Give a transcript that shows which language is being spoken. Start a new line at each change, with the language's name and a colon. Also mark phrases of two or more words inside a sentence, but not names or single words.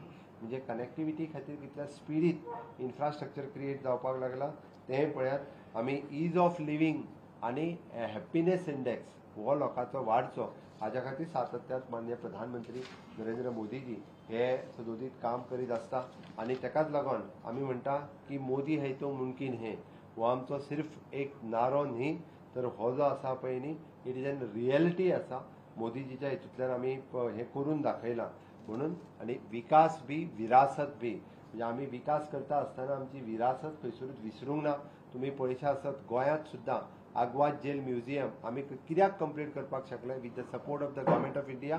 Konkani: म्हणजे कनेक्टिविटी खातीर कितल्या स्पिडीत इन्फ्रास्ट्रक्चर क्रिएट जावपाक लागला तें पळयात. आमी
English: ease of living
Konkani: आनी
English: happiness index
Konkani: हो लोकांचो वाडचो हाज्या खातीर सातत्यात माननीय प्रधानमंत्री नरेंद्र मोदीजी हे सदोदीत काम करीत आसता. आनी तेकाच लागून आमी म्हणटा की
Hindi: मोदी है तो मुमकीन है.
Konkani: हो आमचो
Hindi: सिर्फ एक
Konkani: नारो न्ही, तर हो जो आसा पळय न्ही,
English: it is an reality
Konkani: आसा. मोदीजीच्या हितूंतल्यान आमी हें करून दाखयलां म्हणून. आनी विकास बी विरासत बी म्हणजे आमी विकास करता आसतना आमची विरासत खंयसरूच विसरूंक ना. तुमी पळयशा आसत गोंयांत सुद्दां आग्वाद जेल म्युझियम आमी कित्याक कंप्लीट करपाक शकले
English: with the support of the government of India.